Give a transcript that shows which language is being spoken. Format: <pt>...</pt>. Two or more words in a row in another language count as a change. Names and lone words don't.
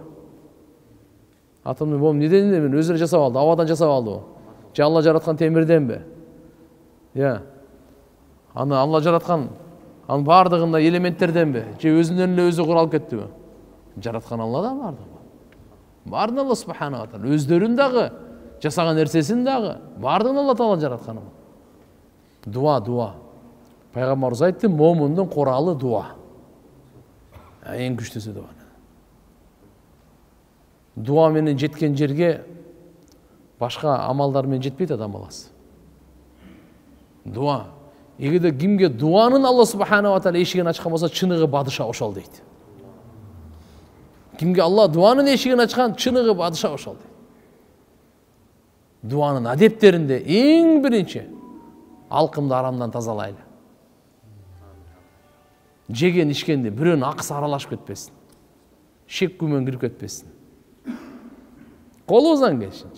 <ky>Атомдой бомба неден мен өзүрө жасап алды, абадан жасап алдыбы? Же Алла жараткан темирденби? Аны Алла жараткан, анын бардыгында элементтерденби? Же өзүнөн эле өзү куралып кеттиби? Жараткан Алладан бардыгы. Бардыгы Алла</ky> <ar>سبحانه وتعالى.</ar> <ky>Өздөрүн дагы, жасаган нерсесин дагы бардыгын Алла таала жараткан. Дуа. Пайгамбарыбыз айтты, момундун куралы дуа. Эң күчтүүсү дуа. Дуа менен жеткен жерге башка амалдар менен жетпейт адам баласы. Дуа. Эгерде кимге дуанын Алла</ky> <ar>سبحانه وتعالى</ar> <ky>эшигин ачкан болсо, чыныгы бадыша ошол дейт. Kimge Allah duanın eşigini açkan çınıgı badışa ошол. Duanın adepтеринде эң биринчи алкымды арамдан тазалайлы. Жеген ишкенде бирөөнүн акысы аралашып кетпесин. Шек күмөн кирип кетпесин. Колубуздан келишинче.</ky>